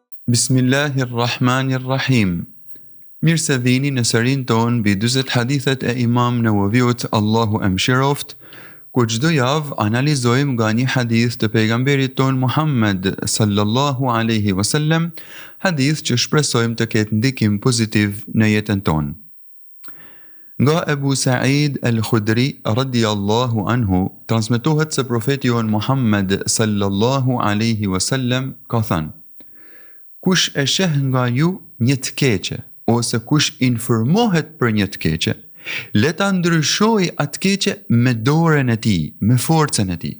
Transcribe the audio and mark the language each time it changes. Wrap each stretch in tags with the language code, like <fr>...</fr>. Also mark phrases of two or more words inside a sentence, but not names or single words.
<sq>Bismillahirrahmanirrahim. Mirë se vini në serin tonë mbi 40 hadithet e Imam Nawawiut, Allahu e mëshiroft, ku çdo javë analizojmë nga një hadith të pejgamberit ton Muhammed</sq> <ar>صلى الله عليه وسلم,</ar> <sq>hadith që shpresojmë të ketë ndikim pozitiv në jetën tonë. Nga Ebu Sa'id al-Khudri</sq> <ar>رضي الله عنه</ar> <sq>transmetohet se profeti jon Muhammed</sq> <ar>صلى الله عليه وسلم</ar> <sq>ka thënë: kush e sheh nga ju një të keqe, ose kush informohet për një të keqe, le ta ndryshoj atë keqe me dorën e tij, me forcën e tij.</sq>